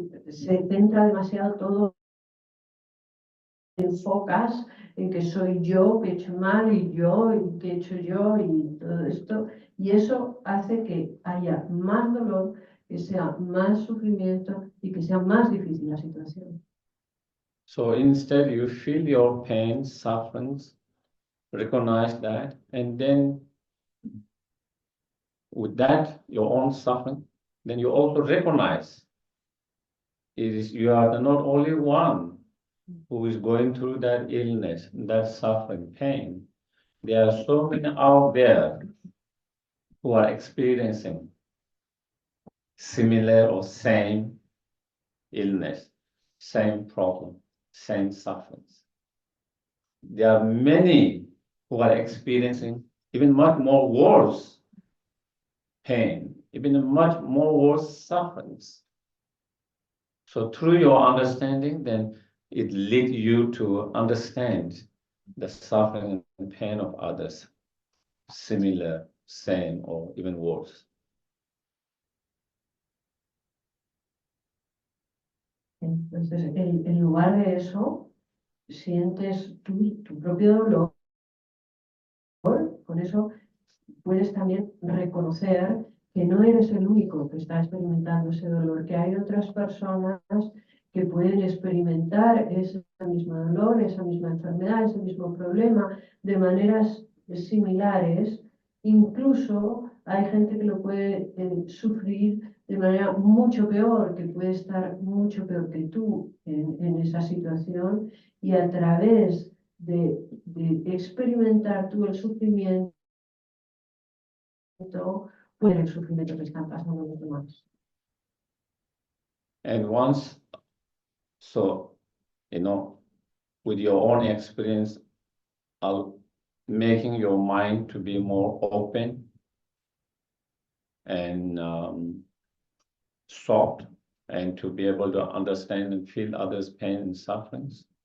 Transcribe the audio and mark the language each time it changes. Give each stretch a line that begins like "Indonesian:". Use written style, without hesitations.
Spanish: se centra demasiado todo, enfocas en que soy yo, que he hecho mal, y yo, y que he hecho yo, y todo esto. Y eso hace que haya más dolor, que sea más sufrimiento y que sea más difícil la situación.
English: So instead, you feel your pain, sufferings, recognize that, and then with that, your own suffering, then you also recognize you are not only one who is going through that illness, that suffering, pain. There are so many out there who are experiencing similar or same illness, same problem, same sufferings. There are many who are experiencing even much more worse pain, even much more worse sufferings. So through your understanding, then it leads you to understand the suffering and pain of others, similar, same, or even worse.
Spanish: Entonces, en lugar de eso, sientes tu propio dolor, con eso puedes también reconocer que no eres el único que está experimentando ese dolor, que hay otras personas que pueden experimentar ese mismo dolor, esa misma enfermedad, ese mismo problema de maneras similares. Incluso hay gente que lo puede sufrir de manera mucho peor, que puede estar mucho peor que tú en esa situación, y a través de experimentar tú el sufrimiento, por el sufrimiento que están pasando los demás.
English: And once, so, with your own experience, making your mind to be more open and soft, and to be able to understand and feel others' pain and sufferings.